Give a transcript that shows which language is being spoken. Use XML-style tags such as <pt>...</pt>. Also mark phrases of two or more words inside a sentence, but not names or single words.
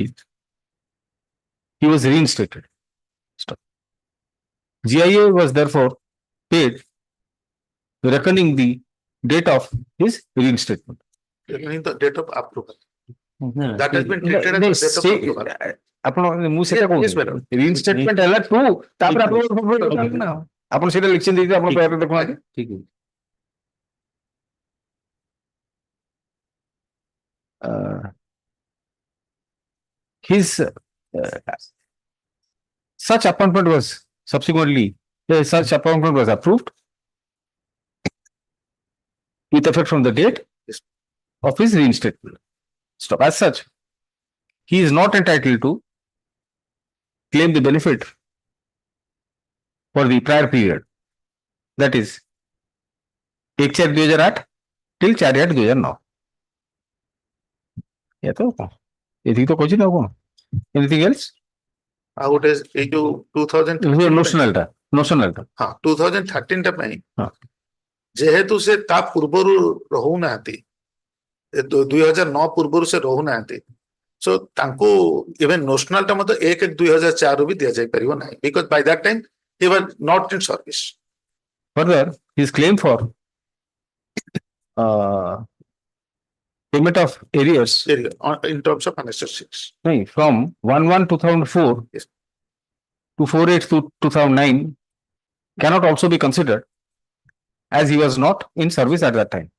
<en>He was reinstated. GIA was therefore paid, reckoning the date of his reinstatement. Reckoning the date of approval. That has been treated as the date of approval.</en> <or>ଆପଣ ମୁଁ ସେଟା କହୁଛି ରିଇନଷ୍ଟେଟମେଣ୍ଟ ହେଲା ଟୁ ତାପରେ ଆପଣ ସେଟା ଲିଖିଛନ୍ତି ଆପଣ ପ୍ୟାରରେ ଦେଖୁନାହାନ୍ତି। ଠିକ</or> <en>his such appointment was subsequently approved with effect from the date of his reinstatement. Stop. As such, he is not entitled to claim the benefit for the prior period, that is 1/4/2008 till 4/8/2009.</en> <hi>ये तो</hi> <or>ଏତିକି ତ କହିଛି ନା ଆଉ କଣ?</or> <en>Anything else?</en> <or>ଆଉ ଗୋଟେ ଏଇ ଯୋଉ 2013 notional ଟା ହଁ 2013 ଟା ପାଇଁ ହଁ। ଯେହେତୁ ସେ ତା ପୂର୍ବରୁ ରହୁନାହାନ୍ତି, 2009 ପୂର୍ବରୁ ସେ ରହୁନାହାନ୍ତି, so ତାଙ୍କୁ</or> <en>even notional</en> <or>ଟା ମଧ୍ୟ 1/1/2004 ବି ଦିଆଯାଇ ପାରିବ ନାହିଁ,</or> <en>because by that time he was not in service. Further, his claim for payment of arrears in terms of Annexure 6 from 1/1/2004 to 4/8/2009 cannot also be considered, as he was not in service at that time.</en>